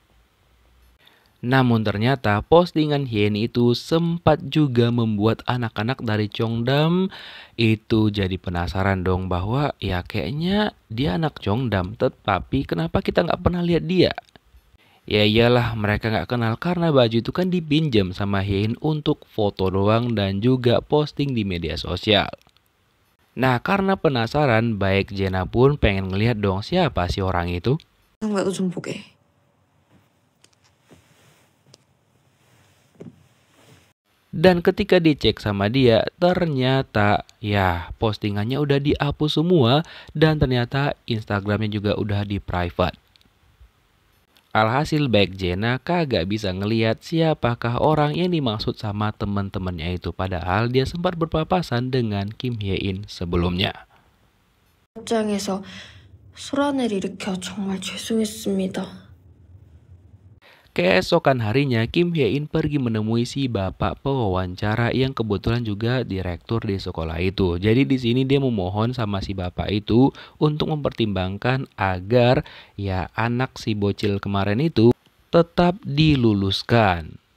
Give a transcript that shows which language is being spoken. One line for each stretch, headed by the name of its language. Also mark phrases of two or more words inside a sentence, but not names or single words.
Indonesian: Namun ternyata postingan Hye In itu sempat juga membuat anak-anak dari Cheongdam itu jadi penasaran dong bahwa ya kayaknya dia anak Cheongdam, tetapi kenapa kita nggak pernah lihat dia? Ya iyalah mereka nggak kenal karena baju itu kan dipinjam sama Hye In untuk foto doang dan juga posting di media sosial. Nah karena penasaran, Baek Jena pun pengen ngelihat dong siapa sih orang itu.
Korean: 나도 좀 보게.
Indonesian: Dan ketika dicek sama dia, ternyata ya postingannya udah dihapus semua dan ternyata Instagramnya juga udah di private. Alhasil Baek Jena kagak bisa ngelihat siapakah orang yang dimaksud sama teman-temannya itu. Padahal dia sempat berpapasan dengan Kim Hye In sebelumnya.
Korean: 입장에서 소란을 일으켜 정말 죄송했습니다.
Indonesian: Keesokan harinya Kim Hye In pergi menemui si bapak pewawancara yang kebetulan juga direktur di sekolah itu. Jadi di sini dia memohon sama si bapak itu untuk mempertimbangkan agar ya anak si bocil kemarin itu tetap diluluskan.